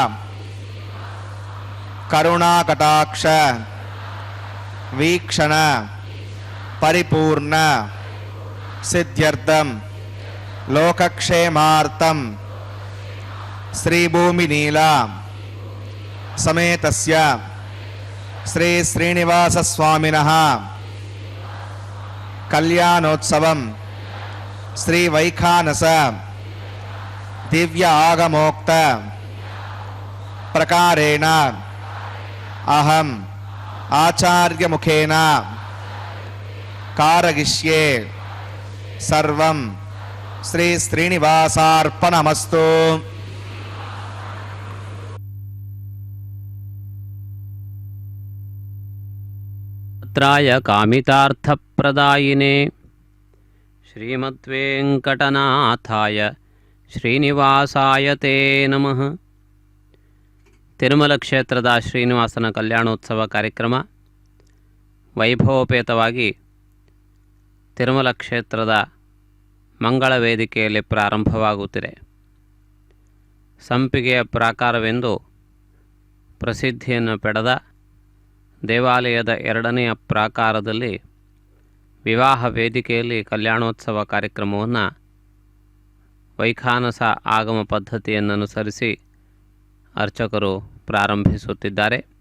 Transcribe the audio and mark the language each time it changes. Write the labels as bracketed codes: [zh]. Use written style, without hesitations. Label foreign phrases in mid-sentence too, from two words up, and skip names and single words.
[sa] కరుణాకటాక్ష వీక్షణ పరిపూర్ణ సిద్ధ్యర్థం లోకక్షేమార్థం శ్రీభూమినీల సమేతస్య శ్రీ శ్రీనివాస స్వామినః కళ్యాణోత్సవం శ్రీ వైఖానస దివ్య ఆగమోక్త ప్రకారేణ అహం ఆచార్యముఖేన కారయిష్యే సర్వం శ్రీ శ్రీనివాసార్పణమస్తు. त्राय कामितार्थप्रदायिने श्रीमद्वेङ्कटनाथाय ಶ್ರೀನಿವಾಸಾಯ ತೇ ನಮಃ. [kn] ತಿರುಮಲ ಕ್ಷೇತ್ರದ ಶ್ರೀನಿವಾಸನ ಕಲ್ಯಾಣೋತ್ಸವ ಕಾರ್ಯಕ್ರಮ ವೈಭವೋಪೇತವಾಗಿ ತಿರುಮಲ ಕ್ಷೇತ್ರದ ಮಂಗಳ ವೇದಿಕೆಯಲ್ಲಿ ಪ್ರಾರಂಭವಾಗುತ್ತಿದೆ. ಸಂಪಿಗೆಯ ಪ್ರಾಕಾರವೆಂದು ಪ್ರಸಿದ್ಧಿಯನ್ನು ಪಡೆದ ದೇವಾಲಯದ ಎರಡನೆಯ ಪ್ರಾಕಾರದಲ್ಲಿ ವಿವಾಹ ವೇದಿಕೆಯಲ್ಲಿ ಕಲ್ಯಾಣೋತ್ಸವ ಕಾರ್ಯಕ್ರಮವನ್ನು ವೈಖಾನಸ ಆಗಮ ಪದ್ಧತಿಯನ್ನನುಸರಿಸಿ ಅರ್ಚಕರು ಪ್ರಾರಂಭಿಸುತ್ತಿದ್ದಾರೆ.